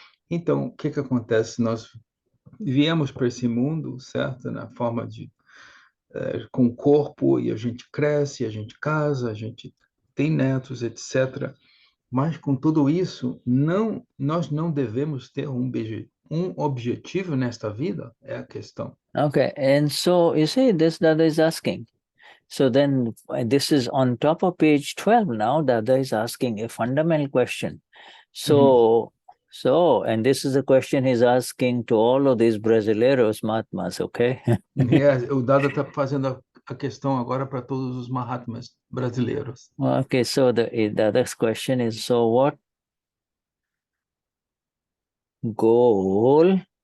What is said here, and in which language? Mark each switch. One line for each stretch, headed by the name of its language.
Portuguese: Então, o que acontece? Nós viemos para esse mundo, certo? Na forma de com o corpo, e a gente cresce, a gente casa, a gente tem netos, etc. Mas com tudo isso, nós não devemos ter um objetivo nesta vida, é a questão.
English: Okay, and so you see, this Dada is asking. So then this is on top of page 12 now, Dada is asking a fundamental question. So, and this is a question he's asking to all of these Brasileiros Mahatmas, okay?
Portuguese: O Dada está fazendo a questão agora para todos os Mahatmas brasileiros.
English: Okay, so the Dada's question is, so what goal